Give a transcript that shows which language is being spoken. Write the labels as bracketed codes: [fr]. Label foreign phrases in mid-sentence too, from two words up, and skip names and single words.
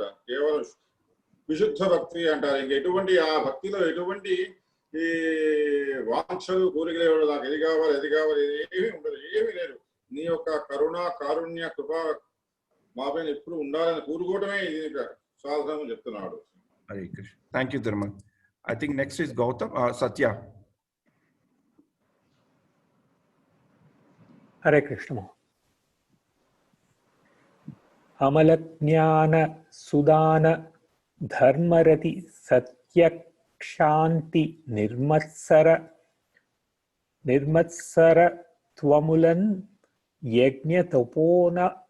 [te] కేవలం విశుద్ధ భక్తి అంటారు. ఇంక ఎటువంటి ఆ భక్తిలో ఎటువంటి ఈ వాంఛలు కోరికలు, నాకు ఇది కావాలి ఏమీ ఉండదు, ఏమీ లేదు. నీ యొక్క కరుణ కారుణ్య కృప మా పైన ఎప్పుడు ఉండాలని కోరుకోవటమే ఇది సాధనం చెప్తున్నాడు. [en] Hare Krishna. Thank you, Thirumal. I think next is Gautam. Satya. Hare Krishna. [sa] అమల జ్ఞాన సుదాన ధర్మరతి సత్యక్షాంతి నిర్మత్సర త్వములన్ యజ్ఞ తపోన